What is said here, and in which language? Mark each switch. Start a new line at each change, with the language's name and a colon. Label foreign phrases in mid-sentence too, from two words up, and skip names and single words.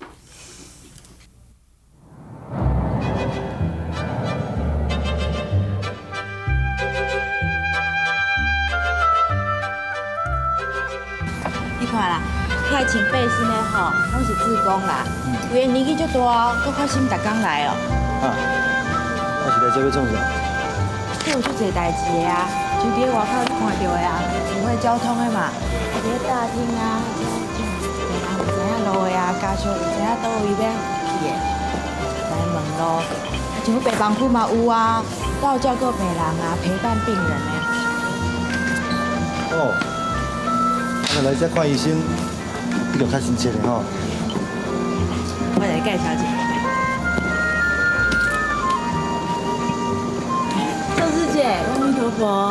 Min Nan Chinese: 你看啦，遐穿背心的吼，拢是志工啦，规个年纪足大，搁发心逐工来哦。啊，我是来这要创啥？这有足侪代志的啊，像伫咧外口你看到的啊，指挥交通的嘛，啊伫咧大厅啊，即种病人唔知影路的啊，家属唔知影倒位要去的，来问路。像病房区嘛有啊，都有照顾病人啊，陪伴病人的。哦，啊，来这看医生，你就较亲切的吼。我来介绍一下。周师姐，阿弥陀佛。